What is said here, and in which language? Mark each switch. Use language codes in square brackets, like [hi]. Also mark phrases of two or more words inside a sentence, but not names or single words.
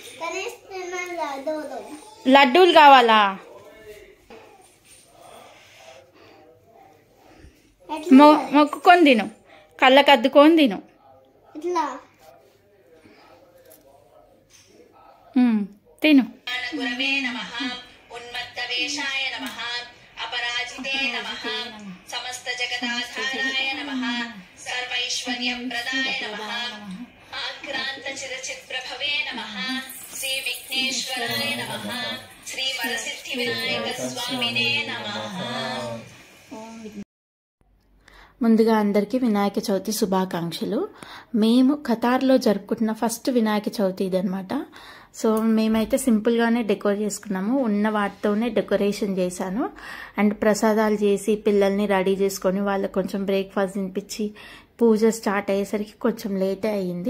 [te] లడ్డూలు కావాలా మొక్కుకొని తిను కళ్ళకు అద్దుకొని తిను [sa] తిను अपराजिते नमः समस्त जगदाधाराय नमः सर्वैश्वर्य प्रदाय नमः आक्रांत चिरचित्रभवे नमः श्री विघ्नेश्वराय नमः श्री वरसिद्धि विनायक स्वामिने नमः। [te] ముందుగా అందరికీ వినాయక చవితి శుభాకాంక్షలు। మేము ఖతార్లో జరుపుకుంటున్న ఫస్ట్ వినాయక చవితి ఇదన్నమాట। సో మేమైతే సింపుల్గానే డెకోర్ చేసుకున్నాము, ఉన్న వాటితోనే డెకరేషన్ చేశాను అండ్ ప్రసాదాలు చేసి పిల్లల్ని రెడీ చేసుకొని వాళ్ళకి కొంచెం బ్రేక్ఫాస్ట్ తినిపించి పూజ స్టార్ట్ అయ్యేసరికి కొంచెం లేటే అయ్యింది।